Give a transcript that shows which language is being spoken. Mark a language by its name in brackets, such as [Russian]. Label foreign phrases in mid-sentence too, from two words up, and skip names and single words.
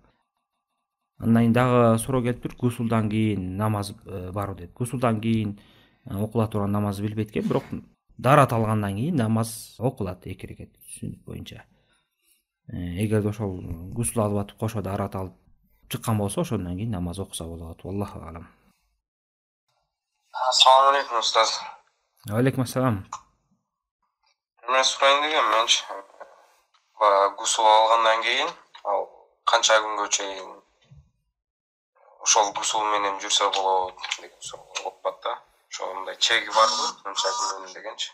[Kyrgyz] Андан кийин дагы суроо келип тур, гусулдан кийин намаз барбы деп. Гусулдан кийин окула турган намазды билбейт экен, бирок даарат алгандан кийин намаз окулат 2 рекет сүннөт боюнча. Эгерде ошол гусул алып атып кошо даарат алып чыккан болсо, ошондон кийин намаз окуса болот. [Arabic] الله أعلم. [Uzbek] Assalomu alaykum ustaz. [Arabic] عليكم السلام. [Kyrgyz] Мен сурайын дегенменчи, гусул алгандан кийин ал канча күнгө чейин ошол гусул менен жүрсө болот деген суроо болуп атат да. Ошондой чеги барбы? Канча күн дегенчи.